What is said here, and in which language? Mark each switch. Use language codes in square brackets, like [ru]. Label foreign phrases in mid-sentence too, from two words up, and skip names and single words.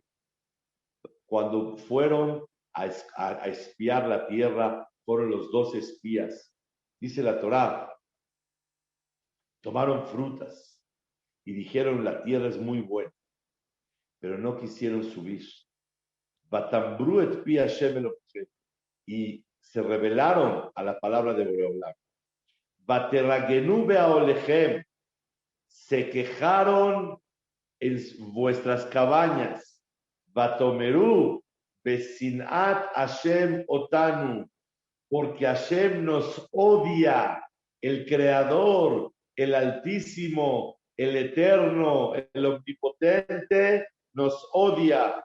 [es] Cuando fueron a espiar la tierra, fueron los 12 espías. Dice la Torah, tomaron frutas y dijeron la tierra es muy buena, pero no quisieron subir. [he] ותמרו את פי ה׳ אלהיכם, [es] y se rebelaron a la palabra de Boreolam. [he] ותרגנו באהליכם, [es] se quejaron en vuestras cabañas. [he] באמרו בשנאת ה׳ אתנו, [es] porque Hashem nos odia, el Creador, el Altísimo, el Eterno, el Omnipotente, nos odia.